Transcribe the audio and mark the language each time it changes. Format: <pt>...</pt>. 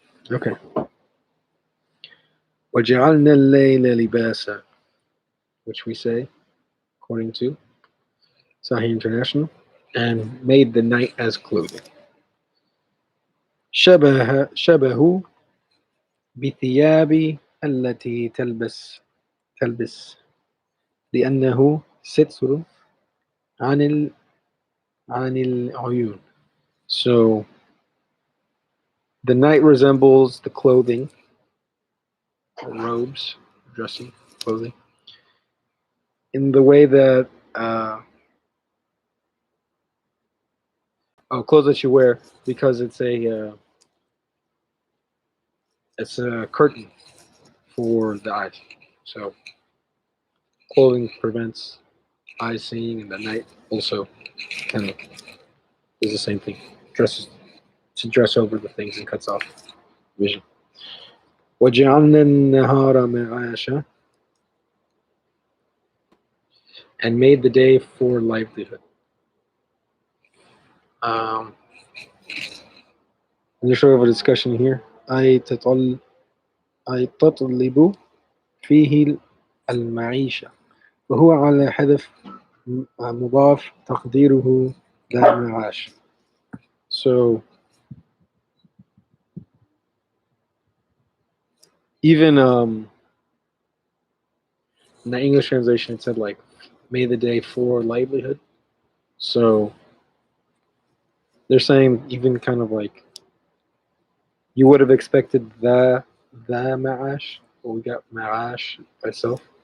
<en>Okay.</en> <ar>وَجَعَلْنَا اللَّيْلَ لِبَاسًا,</ar> <en>which we say, according to Sahih International, and made the night as clothing.</en> <ar>شبه بثياب التي تلبس لأنه ستر عن العيون.</ar> <en>So the night resembles the clothing, robes, dressing, clothing, in the way that clothes that you wear, because it's a curtain for the eyes. So clothing prevents eyes seeing, and the night also kind of is the same thing. Dresses to dress over the things and cuts off vision.</en> <ar>وَجَعَلْنَا النَّهَارَ مَعَاشًا,</ar> <en>and made the day for livelihood. There's sort of a discussion here.</en> <ar>أي تطلب فيه المعيشة وهو على حذف مضاف تقديره ذا معاش.</ar> <en>So even in the English translation it said like may the day for livelihood. So they're saying even kind of like you would have expected the ma'ash, but we got ma'ash by itself.</en>